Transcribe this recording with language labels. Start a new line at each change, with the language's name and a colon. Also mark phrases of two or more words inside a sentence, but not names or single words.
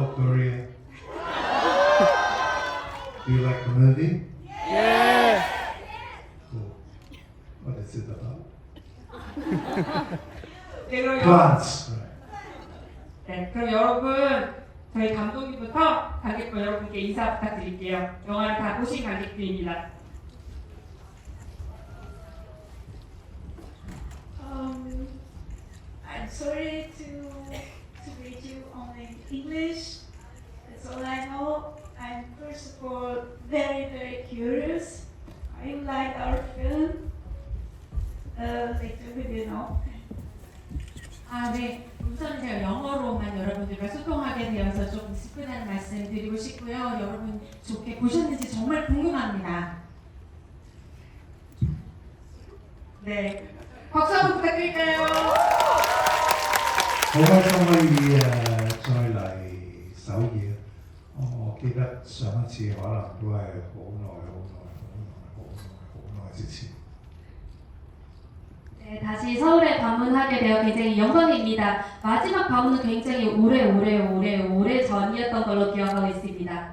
English: Korea? Do you like the movie? Yeah. Cool. What is it about?
Korean: 네, 그럼
English: Plants.
Korean: 네, 그럼 여러분 저희 감독님부터 관객분 여러분께 인사 부탁드릴게요. 영화를 다 보신 관객들입니다.
English: I'm sorry to read you only in English. That's all I know. I'm first of all very curious. I like our film. Later we will know.
Korean: 네. 우선 제가 영어로만 여러분들과 소통하게 되어서 좀 스프다는 말씀 드리고 싶고요. 여러분 좋게 보셨는지 정말 궁금합니다. 네, 박수 한번 부탁드릴까요?
Cantonese: 好開心可以再嚟首爾。我記得上一次可能都係好耐之前。
Korean: 네, 다시 서울에 방문하게 되어 굉장히 영광입니다. 마지막 방문은 굉장히 오래 전이었던 걸로 기억하고 있습니다.